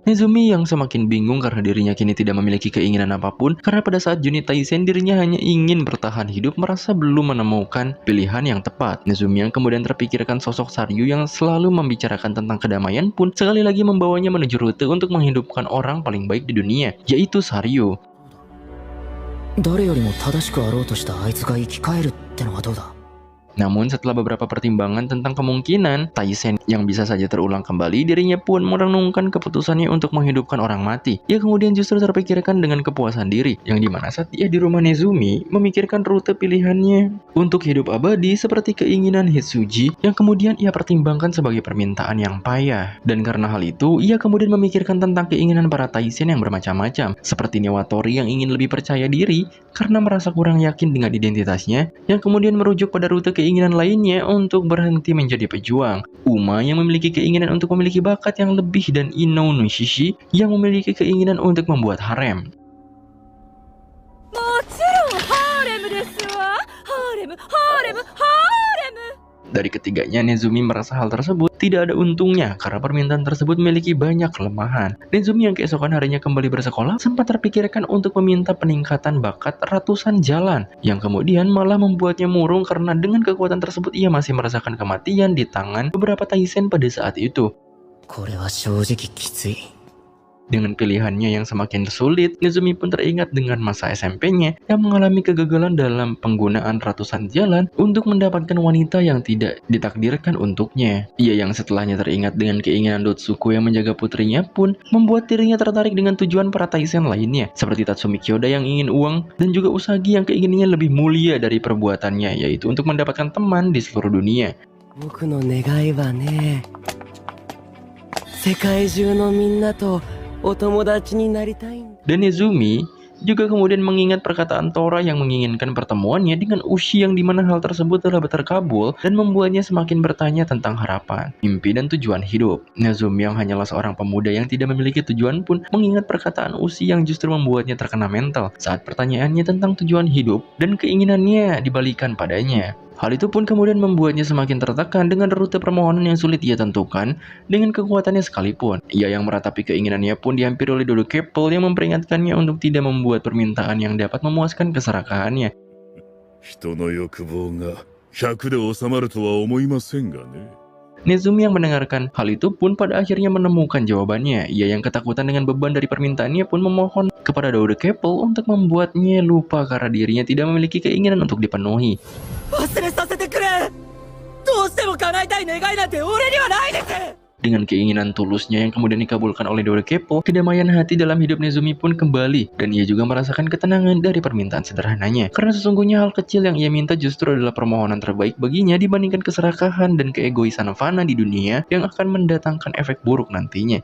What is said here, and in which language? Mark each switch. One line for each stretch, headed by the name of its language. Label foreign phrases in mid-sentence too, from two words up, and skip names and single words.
Indonesian: Nezumi yang semakin bingung karena dirinya kini tidak memiliki keinginan apapun karena pada saat Juni Taisen dirinya hanya ingin bertahan hidup merasa belum menemukan pilihan yang tepat. Nezumi yang kemudian terpikirkan sosok Saryu yang selalu membicarakan tentang kedamaian pun sekali lagi membawanya menuju rute untuk menghidupkan orang paling baik di dunia, yaitu Saryu.
Japanese: 誰よりも正しくあろうとしたあいつが生き返るってのはどうだ？
Indonesian: Namun setelah beberapa pertimbangan tentang kemungkinan Taisen yang bisa saja terulang kembali, dirinya pun merenungkan keputusannya untuk menghidupkan orang mati. Ia kemudian justru terpikirkan dengan kepuasan diri, yang dimana saat ia di rumah Nezumi memikirkan rute pilihannya untuk hidup abadi seperti keinginan Hitsuji yang kemudian ia pertimbangkan sebagai permintaan yang payah. Dan karena hal itu, ia kemudian memikirkan tentang keinginan para Taisen yang bermacam-macam, seperti Newatori yang ingin lebih percaya diri karena merasa kurang yakin dengan identitasnya, yang kemudian merujuk pada rute keinginan lainnya untuk berhenti menjadi pejuang. Uma yang memiliki keinginan untuk memiliki bakat yang lebih, dan Ino Nushishi yang memiliki keinginan untuk membuat harem.
Japanese: もちろんハーレムですわ。ハーレム、ハーレム、ハーレム。
Indonesian: Dari ketiganya, Nezumi merasa hal tersebut tidak ada untungnya karena permintaan tersebut memiliki banyak kelemahan. Nezumi yang keesokan harinya kembali bersekolah sempat terpikirkan untuk meminta peningkatan bakat ratusan jalan, yang kemudian malah membuatnya murung karena dengan kekuatan tersebut ia masih merasakan kematian di tangan beberapa Taisen pada saat itu.
Japanese: これは正直きつい。
Indonesian: Dengan pilihannya yang semakin sulit, Nezumi pun teringat dengan masa SMP-nya yang mengalami kegagalan dalam penggunaan ratusan jalan untuk mendapatkan wanita yang tidak ditakdirkan untuknya. Ia yang setelahnya teringat dengan keinginan Dotsuko yang menjaga putrinya pun membuat dirinya tertarik dengan tujuan para Taisen lainnya, seperti Tatsumi Kyoda yang ingin uang, dan juga Usagi yang keinginannya lebih mulia dari perbuatannya, yaitu untuk mendapatkan teman di seluruh dunia.
Japanese: 僕の願いはね、世界中のみんなとお友達になりたいんだ。
Indonesian: Dan Nezumi juga kemudian mengingat perkataan Tora yang menginginkan pertemuannya dengan Ushi, yang dimana hal tersebut telah terkabul dan membuatnya semakin bertanya tentang harapan, mimpi, dan tujuan hidup. Nezumi yang hanyalah seorang pemuda yang tidak memiliki tujuan pun mengingat perkataan Ushi yang justru membuatnya terkena mental saat pertanyaannya tentang tujuan hidup dan keinginannya dibalikan padanya. Hal itu pun kemudian membuatnya semakin tertekan dengan rute permohonan yang sulit ia tentukan dengan kekuatannya sekalipun. Ia yang meratapi keinginannya pun dihampiri oleh Dodo Keppel yang memperingatkannya untuk tidak membuat permintaan yang dapat memuaskan keserakahannya.
Japanese: 人の欲望が100で収まるとは思いませんがね。
Indonesian: Nezumi yang mendengarkan hal itu pun pada akhirnya menemukan jawabannya. Ia yang ketakutan dengan beban dari permintaannya pun memohon kepada Dodo Keppel untuk membuatnya lupa karena dirinya tidak memiliki keinginan untuk dipenuhi.
Japanese: 忘れさせてくれ。どうしても叶えたい願いなんて俺にはないです。
Indonesian: Dengan keinginan tulusnya yang kemudian dikabulkan oleh Dodo Keppel, kedamaian hati dalam hidup Nezumi pun kembali, dan ia juga merasakan ketenangan dari permintaan sederhananya. Karena sesungguhnya hal kecil yang ia minta justru adalah permohonan terbaik baginya dibandingkan keserakahan dan keegoisan fana di dunia yang akan mendatangkan efek buruk nantinya.